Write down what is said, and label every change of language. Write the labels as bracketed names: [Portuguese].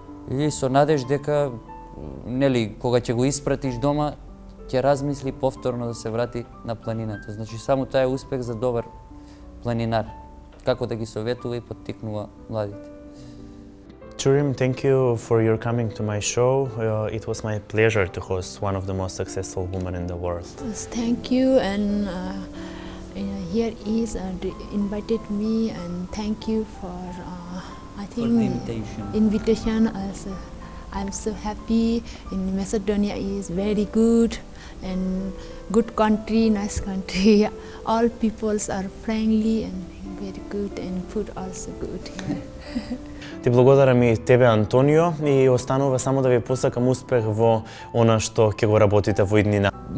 [Macedonian] И со надеж дека нели кога ќе го испратиш дома ќе размисли повторно да се врати на планината. Значи само тоа е успех за добар планинар, како да ги советува и поттикнува младите. [English] Churim, thank you for your coming to my show. It was my pleasure to host one of the most successful women in the world. Thank you, and here is invited me, and thank you for I think For the invitation also. I'm so happy. In Macedonia is very good and good country, nice country. All peoples are friendly and very good, and food also good here. [Macedonian] Ти благодарам и тебе, Антонио, и останува само да ви посакам успех во она што ќе го работите во иднина.